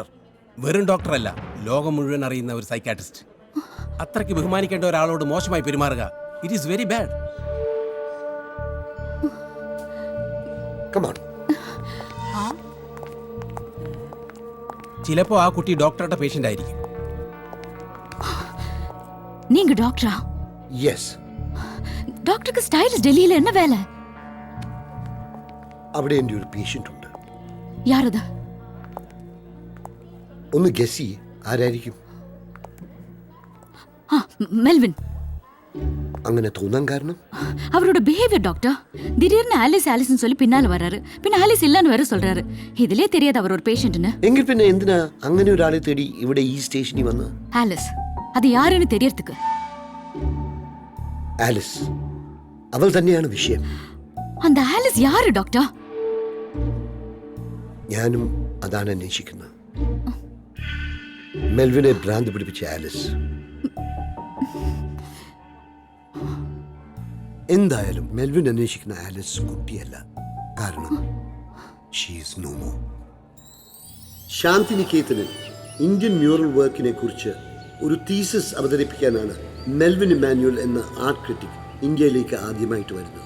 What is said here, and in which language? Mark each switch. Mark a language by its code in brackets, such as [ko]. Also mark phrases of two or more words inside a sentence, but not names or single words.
[ml] വെറും ഡോക്ടർ അല്ല, ലോകം മുഴുവൻ അറിയുന്ന ഒരു സൈക്കാട്രിസ്റ്റ്. അത്രയ്ക്ക് ബഹുമാനിക്കേണ്ട ഒരാളോട് മോശമായി പെരുമാറുക, [en] it is very bad. [ml] ചിലപ്പോ ആ കുട്ടി ഡോക്ടറുടെ പേഷ്യന്റ് ആയിരിക്കും. [ta] நீங்க டாக்டரா? [en] Yes. [ta] டாக்டருக்கு ஸ்டைலிஷ் டெல்லியில என்ன வேலை? [ml] അവിടെ എൻ്റെ ഒരു പേഷ്യന്റ് ഉണ്ട്. [ta] யாரது? [ml] ഒന്ന് ഗസ് ചെയ്യ്, ആരായിരിക്കും? മെൽവിൻ. അങ്ങനെ തോന്നാൻ കാരണം? [ta] அவரோட [en] behaviour doctor. [ta] திடீர்னு ஆலிஸ்னு சொல்லி பின்னால வராரு, பின்ன ஆலிஸ் இல்லன்னு வேற சொல்றாரு. ഇതിലേ தெரியாது அவர் ஒரு പേഷ്യന്റ്னு. [ml] എങ്കിൽ പിന്നെ എന്തിനാ അങ്ങനെ ഒരാളെ തേടി ഇവിടെ ഈ സ്റ്റേഷനിൽ വന്ന്? [ta] ആലിസ്, അത് யாருன்னு தெரியறதுக்கு. [ml] ആലിസ്, അവൾ തന്നെയാണ് വിഷയം. [ta] அந்த ஆலிஸ் யாரு டாக்டർ? [ml] ഞാനും അതാണ് അന്വേഷിക്കുന്നത്. മെൽവിനെ ഭ്രാന്ത് പിടിപ്പിച്ച ആലിസ്. എന്തായാലും മെൽവിൻ അന്വേഷിക്കുന്ന ആലിസ് കുട്ടിയല്ല. കാരണം ശാന്തിനികേതനിൽ [en] Indian mural [ml] വർക്കിനെ കുറിച്ച് ഒരു തീസിസ് അവതരിപ്പിക്കാനാണ് മെൽവിൻ ഇമ്മാനുവൽ എന്ന [en] art critic [ml] ഇന്ത്യയിലേക്ക് ആദ്യമായിട്ട് വരുന്നത്.